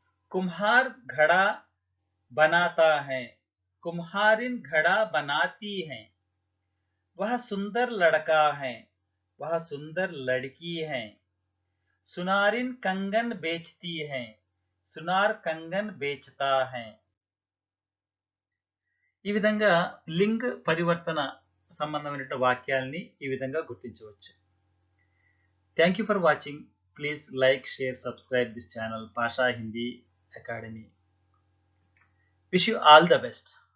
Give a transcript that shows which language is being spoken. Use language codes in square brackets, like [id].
[hi] कुम्हार घड़ा बनाता है, कुम्हारिन घड़ा बनाती है. वह सुंदर लड़का है, वह सुंदर लड़की है. सुनारिन कंगन बेचती है, सुनार कंगन बेचता है. [te] ఈ విధంగా లింగ్ పరివర్తన సంబంధమైన వాక్యాలని ఈ విధంగా గుర్తించవచ్చు. [en] Thank you for watching. Please like, share, subscribe this channel, Pasha Hindi Academy. Wish you all the best.